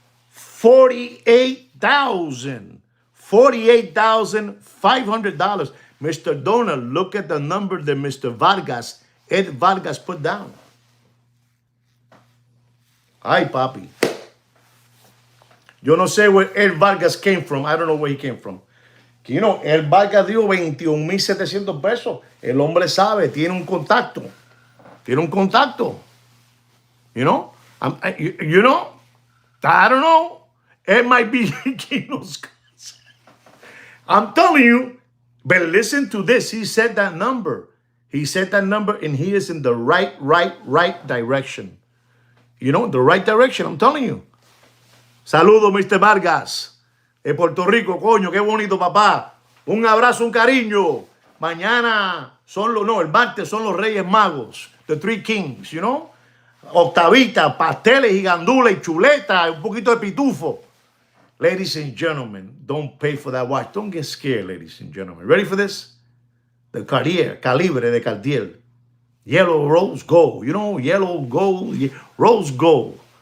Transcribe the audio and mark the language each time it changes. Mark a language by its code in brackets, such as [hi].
[en] 48,000. $48,500. Mr. Donor, look at the number that Mr. Vargas, Ed Vargas put down. Ay, papi. [es] Yo no sé [en] where Ed Vargas came from. I don't know where he came from. You know, [es] Ed Vargas dio 21,700 pesos. El hombre sabe, tiene un contacto. Tiene un contacto. [en] You know? You know? I don't know. It might be Kino's cousin. I'm telling you. But listen to this. He said that number. He said that number, and he is in the right direction. You know, the right direction. I'm telling you. Saludo, Mr. Vargas. [es] De Puerto Rico, coño, qué bonito, papá. Un abrazo, un cariño. Mañana son los, no, el martes son los Reyes Magos. [en] The Three Kings, you know. [es] Octavita, pasteles y gandules y chuleta, un poquito de pitufo. [en] Ladies and gentlemen, don't pay for that watch. Don't get scared, ladies and gentlemen. Ready for this? The Cartier, Calibre de Cartier. Yellow rose gold. You know, yellow gold, rose gold.